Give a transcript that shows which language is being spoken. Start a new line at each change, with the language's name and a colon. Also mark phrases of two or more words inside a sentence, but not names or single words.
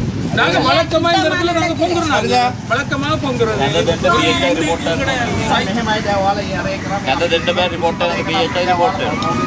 Tamil: நாங்க வழக்கமா இந்த இடத்துல நாங்க பொங்குறோம் வழக்கமாக பொங்குறோம்
Sinhala: මෙහෙමයි දැන් ඔයාලා අර එක කරා කැඳ දෙන්න බෑ රිපෝට් එක
English: PHI report
Sinhala: එක.